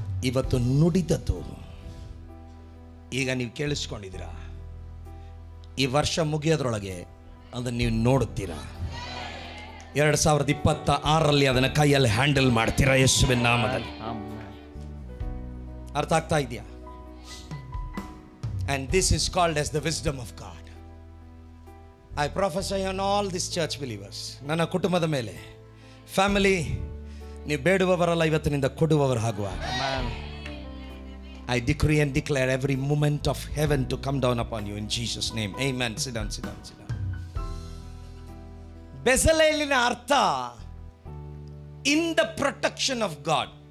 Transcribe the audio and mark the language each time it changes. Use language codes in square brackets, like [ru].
[kn] ಇವತ್ತು ನುಡಿದದ್ದು ಈಗ ನೀವು ಕೇಳಿಸ್ಕೊಂಡಿದ್ದೀರಾ. ಈ ವರ್ಷ ಮುಗಿಯೋದ್ರೊಳಗೆ ಅದನ್ನು ನೀವು ನೋಡುತ್ತೀರಾ. 2026ರಲ್ಲಿ ಅದನ್ನು ಕೈಯಲ್ಲಿ ಹ್ಯಾಂಡಲ್ ಮಾಡ್ತೀರಾ ಯೇಸುವಿನ ನಾಮದಲ್ಲಿ. ಅರ್ಥ ಆಗ್ತಾ ಇದೆಯಾ? [en] And this is called as the wisdom of God. I prophesy on all these church believers. [kn] ನನ್ನ ಕುಟುಂಬದ ಮೇಲೆ, ಫ್ಯಾಮಿಲಿ, ನೀವು ಬೇಡುವವರಲ್ಲ, ಇವತ್ತಿನಿಂದ ಕೊಡುವವರು ಆಗುವ. [en] I decree and declare every moment of heaven to come down upon you in Jesus' name. Amen. Sit down, sit down, sit down. [kn] ಬೆಸಲೇಲಿನ ಅರ್ಥ [en] in the protection of God.